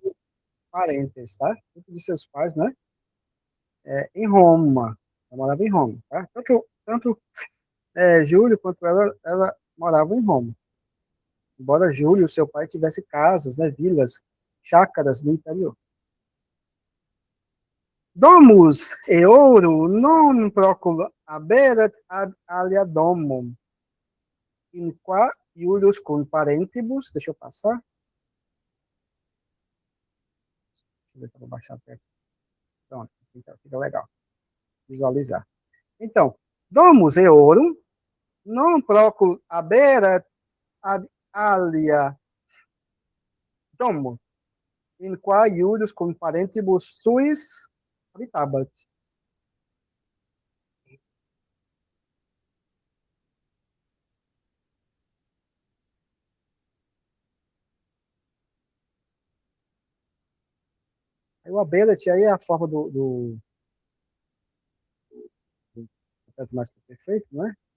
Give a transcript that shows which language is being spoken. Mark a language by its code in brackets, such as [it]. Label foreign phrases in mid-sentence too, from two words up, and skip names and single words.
[pt] parentes, tá? Junto de seus pais, né? Em Roma. Ela morava em Roma, tá? Tanto Júlio quanto ela moravam em Roma. Embora Júlio, seu pai, tivesse casas, né? Vilas, chácaras no interior. [la] Domus eorum non procul haberat ad alia domum, in qua Iulius cum parentibus, [pt] deixa eu passar, deixa eu ver se eu vou baixar até aqui. Pronto, fica legal visualizar. Então, [la] domus eorum non procul haberat ad alia domum, in qua Iulius cum parentibus suis habitabat. [pt] Aí o haberat aí é a forma do mais perfeito, né?